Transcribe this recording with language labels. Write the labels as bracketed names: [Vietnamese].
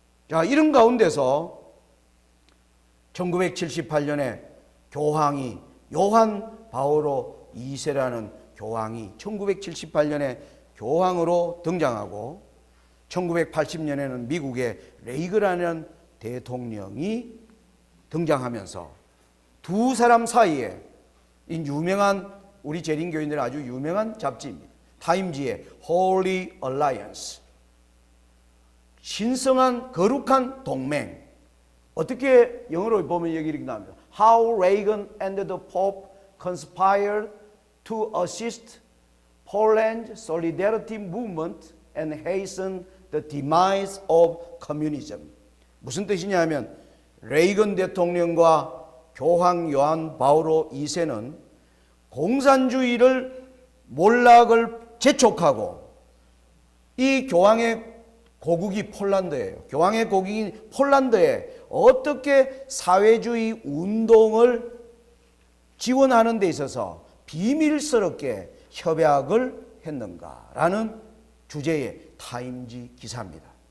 [Korean] 자, 이런 가운데서 1978년에 교황이 요한 바오로 2세라는 교황이 1978년에 교황으로 등장하고 1980년에는 미국의 레이그라는 대통령이 등장하면서 두 사람 사이에 이 유명한 우리 재림교인들의 아주 유명한 잡지입니다. 타임지의 [English] Holy Alliance, [Korean] 신성한 거룩한 동맹. 어떻게 영어로 보면 여기 이렇게 나옵니다. [English] How Reagan and the Pope conspired to assist Poland's solidarity movement and hasten the demise of communism. [Korean] 무슨 뜻이냐면 레이건 대통령과 교황 요한 바오로 2세는 공산주의를 몰락을 재촉하고 이 교황의 고국이 폴란드예요. 교황의 고국인 폴란드에 어떻게 사회주의 운동을 지원하는 데 있어서 비밀스럽게 협약을 했는가라는 주제의 타임지 기사입니다.